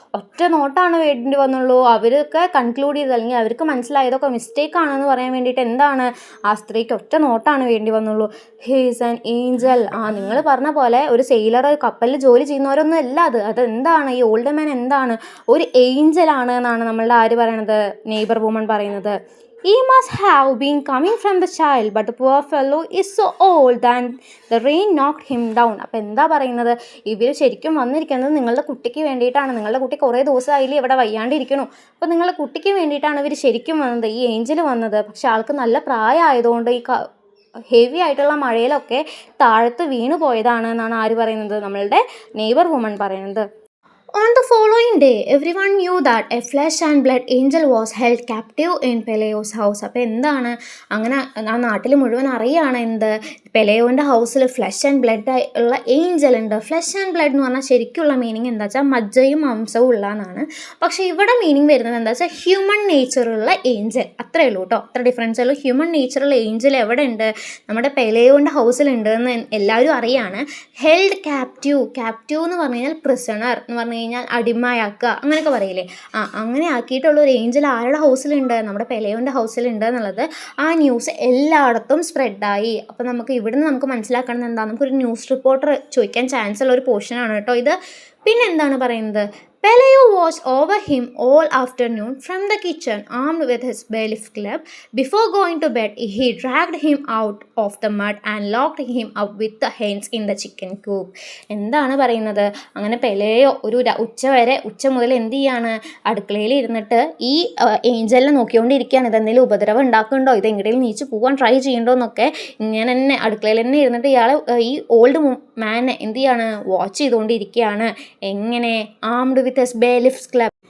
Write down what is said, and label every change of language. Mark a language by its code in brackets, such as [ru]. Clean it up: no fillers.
[ml] ഒറ്റ നോട്ടാണ് വേണ്ടി വന്നുള്ളൂ. അവരൊക്കെ കൺക്ലൂഡ് ചെയ്ത് അല്ലെങ്കിൽ അവർക്ക് മനസ്സിലായതൊക്കെ മിസ്റ്റേക്ക് ആണെന്ന് പറയാൻ വേണ്ടിയിട്ട് എന്താണ്? ആ സ്ത്രീക്ക് ഒറ്റ നോട്ടാണ് വേണ്ടി വന്നുള്ളൂ. [en] He is an angel. [ml] നിങ്ങൾ പറഞ്ഞ പോലെ ഒരു സെയിലർ, കപ്പലിൽ ജോലി ചെയ്യുന്നവരൊന്നും അല്ല അതെന്താണ്? ഈ ഓൾഡ് മാൻ എന്താണ്? ഒരു ഏഞ്ചലാണ് എന്നാണ് നമ്മളുടെ ആര് പറയണത്? നെയ്ബർ വുമൺ പറയുന്നത്. [en] He must have been coming from the child, but the poor fellow is so old that the rain knocked him down. [ml] അപ്പോൾ എന്താ പറയുന്നത്? ഇവർ ശരിക്കും വന്നിരിക്കുന്നത് നിങ്ങളുടെ കുട്ടിക്ക് വേണ്ടിയിട്ടാണ്. നിങ്ങളുടെ കുട്ടി കുറേ ദിവസമായില്ലേ ഇവിടെ വയ്യാണ്ടിരിക്കണു. അപ്പോൾ നിങ്ങളുടെ കുട്ടിക്ക് വേണ്ടിയിട്ടാണ് ഇവർ ശരിക്കും വന്നത്, ഈ ഏഞ്ചൽ വന്നത്. പക്ഷെ ആൾക്ക് നല്ല പ്രായമായതുകൊണ്ട് ഈ ഹെവി ആയിട്ടുള്ള മഴയിലൊക്കെ താഴത്ത് വീണു പോയതാണ് എന്നാണ് ആര് പറയുന്നത്? നമ്മളുടെ നെയ്ബർ വുമൺ പറയുന്നത്. [en] On the following day, everyone knew that a flesh and blood angel was held captive in Peleo's house. [ml] അപ്പോൾ എന്താണ് അങ്ങനെ ആ നാട്ടിൽ മുഴുവൻ അറിയാണ് എന്ത് പെലെയോൻ്റെ ഹൗസിൽ [en] flesh and blood [ml] ഉള്ള ഏഞ്ചൽ ഉണ്ട്. ഫ്ലഷ് ആൻഡ് ബ്ലഡ് എന്ന് പറഞ്ഞാൽ ശരിക്കുള്ള മീനിങ് എന്താ വെച്ചാൽ മജ്ജയും മാംസവും ഉള്ള എന്നാണ്. പക്ഷേ ഇവിടെ മീനിങ് വരുന്നത് എന്താ വെച്ചാൽ ഹ്യൂമൻ നേച്ചറുള്ള ഏഞ്ചൽ, അത്രയേ ഉള്ളൂ കേട്ടോ. അത്ര ഡിഫറൻസ് ഉള്ളൂ. ഹ്യൂമൻ നേച്ചറുള്ള ഏഞ്ചൽ എവിടെ ഉണ്ട്? നമ്മുടെ പെലെയോൻ്റെ ഹൗസിലുണ്ട് എന്ന് എല്ലാവരും അറിയാണ്. ഹെൽഡ് ക്യാപ്റ്റീവ് എന്ന് പറഞ്ഞു കഴിഞ്ഞാൽ പ്രിസണർ എന്ന് പറഞ്ഞു കഴിഞ്ഞാൽ അടിമയാക്കുക അങ്ങനെയൊക്കെ പറയില്ലേ. അങ്ങനെ ആക്കിയിട്ടുള്ളൊരു ഏഞ്ചൽ ആരുടെ ഹൗസിലുണ്ട്? നമ്മുടെ പെലെയോൻ്റെ ഹൗസിലുണ്ട് എന്നുള്ളത് ആ ന്യൂസ് എല്ലായിടത്തും സ്പ്രെഡായി. അപ്പോൾ നമുക്ക് ഇവിടുന്ന് നമുക്ക് മനസ്സിലാക്കണം എന്താ, നമുക്കൊരു ന്യൂസ് റിപ്പോർട്ടർ ചോദിക്കാൻ ചാൻസ് ഉള്ള ഒരു പോർഷനാണ് കേട്ടോ ഇത്. പിന്നെ എന്താണ് പറയുന്നത്? [en] Peleo watched over him all afternoon from the kitchen, armed with his bailiff club. Before going to bed, he dragged him out of the mud and locked him up with the hens in the chicken coop. [ml] എന്താണ് പറയുന്നത്? അങ്ങനെ പെലെയോ ഒരു ഉച്ച മുതൽ എന്ത് ചെയ്യാണ്? അടുക്കളയിൽ ഇരുന്നിട്ട് ഈ ഏഞ്ചലിനെ നോക്കിക്കൊണ്ടിരിക്കുകയാണ്. ഇതെന്തെങ്കിലും ഉപദ്രവം ഉണ്ടാക്കുന്നുണ്ടോ, ഇത് എങ്ങനെയും നീച്ച് പോകാൻ ട്രൈ ചെയ്യണ്ടോ എന്നൊക്കെ ഇങ്ങനെ തന്നെ അടുക്കളയിൽ തന്നെ ഇരുന്നിട്ട് ഇയാൾ ഈ ഓൾഡ് മാനെ എന്ത് ചെയ്യാണ്? വാച്ച് ചെയ്തുകൊണ്ടിരിക്കുകയാണ്. എങ്ങനെ? [en] Armed with bailiff's club.